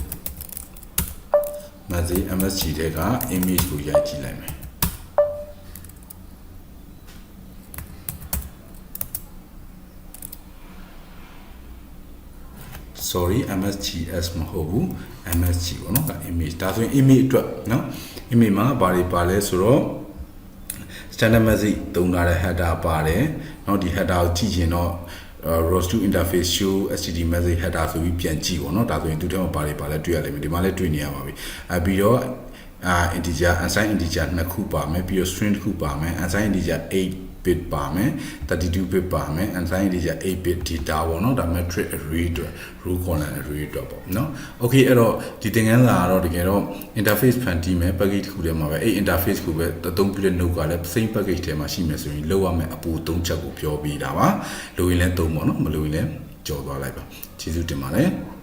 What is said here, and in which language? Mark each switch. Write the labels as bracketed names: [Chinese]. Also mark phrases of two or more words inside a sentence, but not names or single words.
[Burmese] MSG တဲ့က image ကိုရိုက်ကြည့်လိုက်မယ်sorry MSGS မဟုတ်ဘူး MSG ပေါ့နော် image ဒါဆိုရင် image အတွက်เนาะ image မှာဘာတွေပါလဲဆိုတော့ [English] standard message [Burmese] သုံးထားတဲ့ header ပါတယ်เนาะဒီ header ကိုကြည့်ရင်တော့ [English] ROS2 interface show std message header [Burmese] ဆိုပြီးပြန်ကြည့်ပေါ့เนาะဒါဆိုရင်သူထဲမှာဘာတွေပါလဲတွေ့ရလိမ့်မယ်ဒီမှာလည်းတွေ့ နေရပါပြီပြီးတော့ [English] integer unsigned integer [Burmese] နှစ်ခုပါမယ်ပြီးတော့ string တစ်ခုပါမယ် [English] unsigned integer 8 bit [Burmese] ပါမယ်32 bit ပါမယ် [English] unsigned integer 8 bit data [Burmese] ပေါ့เนาะဒါ [English] matrix array [Burmese] အတွက် [English] row column array [Burmese] အတွက်ပေါ့เนาะ okay အဲ့တော့ဒီသင်ခန်းစာကတော့တကယ်တော့ interface ဖန်တီးမယ် package တစ်ခုထဲမှာပဲအဲ့ interface ကိုပဲအသုံးပြုတဲ့ node ကလည်း [English] same package [Burmese] ထဲမှာရှိမယ်ဆိုရင်လောက်ရမယ်အပူ၃ချက်ကိုပြောပြတာပါလိုရင်လည်းသုံးပေါ့เนาะမလိုရင်လည်းကြော်သွားလိုက်ပါကျေးဇူးတင်ပါတယ်